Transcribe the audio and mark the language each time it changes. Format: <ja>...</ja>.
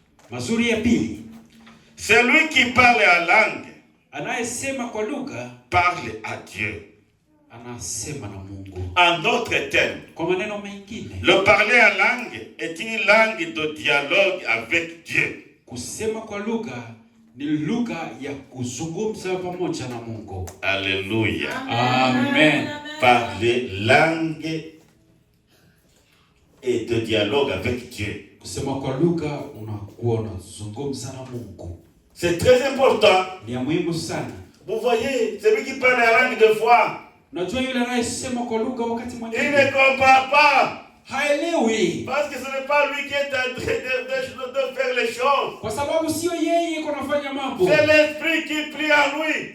<sw>Mazuri ya pili.</sw> <fr>Celui qui parle en langue.</fr> <sw>Anayesema kwa lugha</sw> <fr>parle à Dieu.</fr> <sw>Anasema na Mungu.</sw> <fr>En d'autres termes,</fr> <sw>kwa maneno mengine,</sw> <fr>le parler en langue est une langue de dialogue avec Dieu.</fr> <sw>Kusema kwa lugha ni lugha ya kuzungumza pamoja na Mungu. Alléluia. Amen.</sw> <fr>Parler langue et de dialogue avec Dieu.</fr> <sw>Kusema kwa lugha unakuwa unazungumza na Mungu.</sw> <fr>C'est très important.</fr> <sw>Ni muhimu sana.</sw> <fr>Vous voyez, celui qui parle la langue de foi,</fr> <sw>unajua yule anayesema kwa lugha wakati mwingine,</sw> <fr>il ne comprend pas.</fr> <sw>Haelewi.</sw> <fr>Parce que ce n'est pas lui qui est en train de faire les choses.</fr> <sw>Kwa sababu sio yeye yuko anafanya mambo.</sw> <fr>C'est l'Esprit qui prie en lui.</fr>